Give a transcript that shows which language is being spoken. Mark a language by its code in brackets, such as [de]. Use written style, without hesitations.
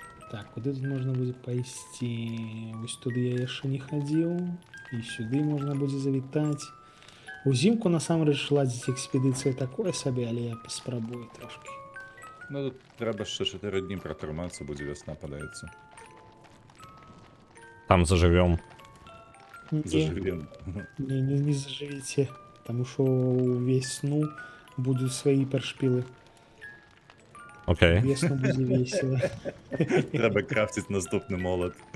[be] Так, куды тут можна будзе пайсці? Вось туды я яшчэ не хадзіў. І сюды можна будзе завітаць. Узімку насамрэч ладзіць экспедыцыя такое сабе, але я паспрабую трошкі. [uk] Ну тут треба ще 4 дні протриматися, буде весна падається. Там заживем. Заживем. [be] Не заживіце, таму што ўвесну будуць свае першпілы. [en] Окей. [be] Весну будзе весела. [uk] Треба крафтити наступний молот.